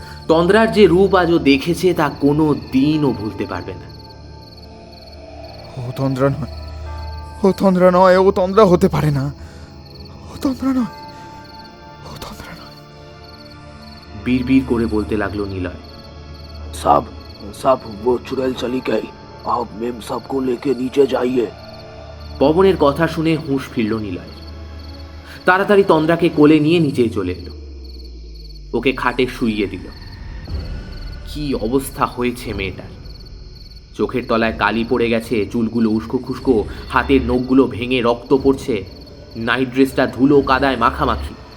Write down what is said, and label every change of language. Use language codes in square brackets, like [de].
[bn] তন্দ্রার যে রূপ আজও দেখেছে তা কোনো দিনও ভুলতে পারবে না। ও তন্দ্রা নয়, ও তন্দ্রা নয়, ও তন্দ্রা হতে পারে না, ও তন্দ্রা নয়, ও তন্দ্রা নয়। বিড়বিড় করে বলতে লাগলো নিলয়। [hi] साहब वो चुड़ैल चली गई, आप मेम साहब को लेके नीचे जाइए। [bn] পবনের কথা শুনে হুঁশ ফিরল নিলয়। তাড়াতাড়ি তন্দ্রাকে কোলে নিয়ে নিচেই চলে এলো। ওকে খাটে শুইয়ে দিল। কি অবস্থা হয়েছে মেয়েটার! চোখের তলায় কালি পড়ে গেছে, চুলগুলো উস্কো খুস্কো, হাতের নখগুলো ভেঙে রক্ত পড়ছে, নাইট ড্রেসটা ধুলো কাদায় মাখামাখি।